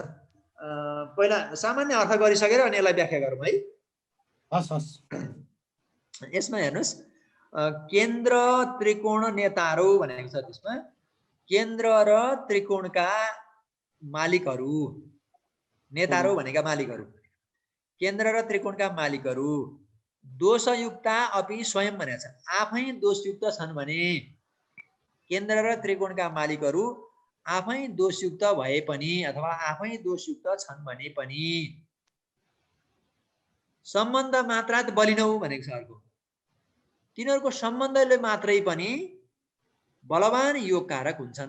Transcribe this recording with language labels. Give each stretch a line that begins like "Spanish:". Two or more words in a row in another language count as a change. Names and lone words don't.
Nepali: पहिला सामान्य अर्थ गरिसकेर अनि यसलाई व्याख्या गरौँ है। हस् हस्। यसमा हेर्नुहोस्, केन्द्र त्रिकोण नेताहरू भनेको छ। त्यसमा केन्द्र र त्रिकोणका मालिकहरू, नेताहरू भनेका मालिकहरू, केन्द्र र त्रिकोणका मालिकहरू
Sanskrit: दोषयुक्ता अपि स्वयं
Nepali: भनेको छ। आफै दोषयुक्त छन् भने, केन्द्र र त्रिकोणका मालिकहरू आफै दोषयुक्त भए पनि अथवा आफै दोषयुक्त छन् भने पनि
Sanskrit: सम्बन्ध मात्रात बलिनौ
Nepali: भनेको छ। अर्को, तिनीहरूको सम्बन्धले मात्रै पनि बलवान योग कारक हुन्छन्।